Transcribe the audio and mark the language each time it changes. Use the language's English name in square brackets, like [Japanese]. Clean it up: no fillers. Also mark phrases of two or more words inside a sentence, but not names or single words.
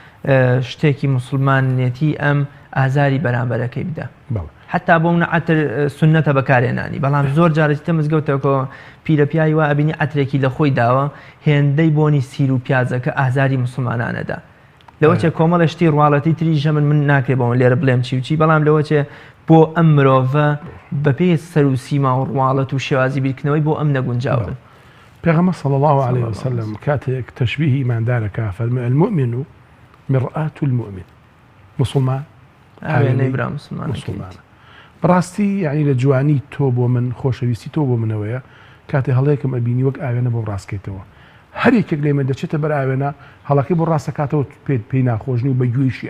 [Central Kurdish] شتێکی مسلمانێتی ئەم ئازاری بەرامبەرەکەی بدە حتا بۆ منە عتر سنەتە بەکارێنانی بەڵام زۆر جارێتە مزگەوتەوە پیرەپیایی وا ئەبینی عترێکی لە خۆی داوە هێندەی بۆنی سیر و پیازەکە ئازاری مسلمانانەدا لەوە چێ کۆمەڵە شتی ڕواڵەتی تریژە من ناکرێ بۆم لێرە بڵێم چی وچی بەڵام لەوە چێ بۆ ئەم مرۆڤە بەپێ سەر و سیما و ڕواڵەت و شێوازی بیرکردنەوەی بۆ ئەم نەگونجاون. پێغەمبەر [Arabic] صلی الله عليه وسلم [Central Kurdish] کاتێک تەشبیهی ئیماندارەکە فەرمێ [Arabic] المؤمن مرآة المؤمن [Central Kurdish] مسلمان ئاوێنەی برا مسلمانە بەڕاستی یعنی لە جوانی تۆ بۆ من خۆشەویستی تۆ بۆ منەوەیە کاتێ هەڵەیەکم ئەبینی وەک ئاوێنە بۆ ڕاستکەیتەوە هەر یەکێک لێمە دەچێتە بەر ئاوێنە هەڵەکەی بۆ ڕاستەکاتەوە پێی ناخۆشنی و بە گوێیشی